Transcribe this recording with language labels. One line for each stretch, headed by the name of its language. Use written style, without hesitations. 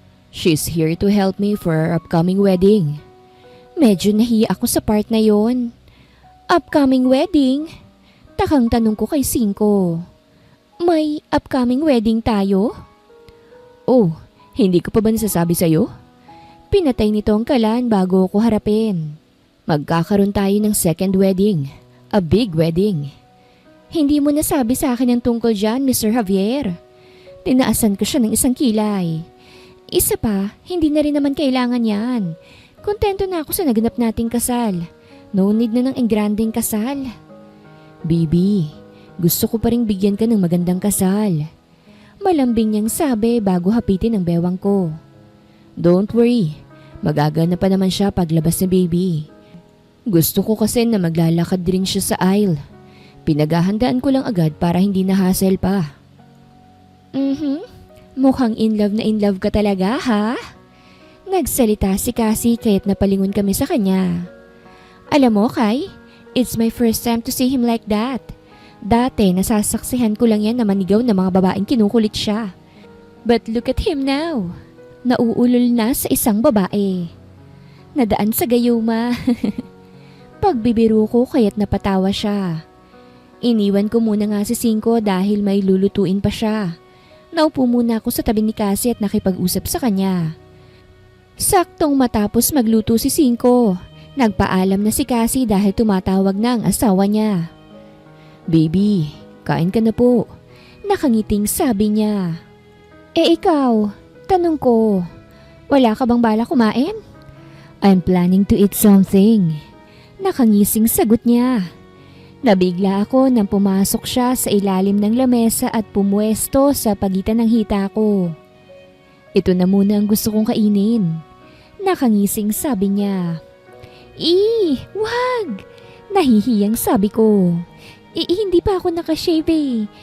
English: She's here to help me for our upcoming wedding.
Filipino: Medyo nahiya ako sa part na yon.
English: Upcoming wedding?
Filipino: Takang tanong ko kay Cinco. May upcoming wedding tayo? Oh, hindi ko pa ba nasasabi sa'yo? Pinatay nito ang kalan bago ko harapin. Magkakaroon tayo ng second wedding.
English: A big wedding.
Filipino: Hindi mo nasabi sa akin ang tungkol dyan, Mr. Javier. Tinaasan ko siya ng isang kilay. Isa pa, hindi na rin naman kailangan yan. Kontento na ako sa naganap nating kasal.
English: No need
Filipino: na ng engranding kasal. Baby, Gusto ko pa ring bigyan ka ng magandang kasal. Malambing niyang sabi bago hapitin ang bewang ko. Don't worry, magagana pa naman siya paglabas ni baby. Gusto ko kasi na maglalakad din siya sa aisle. Pinaghahandaan ko lang agad para hindi na hassle pa. Mukhang in love ka talaga, ha? Nagsalita si Cassie kaya't napalingon kami sa kanya. Alam mo,
English: Kai, it's my first time to see him like that.
Filipino: Dati, nasasaksihan ko lang yan na manigaw na mga babaeng kinukulit siya.
English: But look at him now.
Filipino: Nauulol na sa isang babae. Nadaan sa gayuma. Pagbibiro ko kaya't napatawa siya. Iniwan ko muna nga si Cinco dahil may lulutuin pa siya. Naupo muna ako sa tabi ni Cassie at nakipag-usap sa kanya. Saktong matapos magluto si Cinco, nagpaalam na si Cassie dahil tumatawag na ang asawa niya. Baby, kain ka na po. Nakangiting sabi niya. Ikaw, tanong ko, wala ka bang bala kumain?
English: I'm planning to eat something.
Filipino: Nakangising sagot niya. Nabigla ako nang pumasok siya sa ilalim ng lamesa at pumuesto sa pagitan ng hita ko. Ito na muna ang gusto kong kainin. Nakangising sabi niya. Wag! Nahihiyang sabi ko. Hindi pa ako nakashave eh.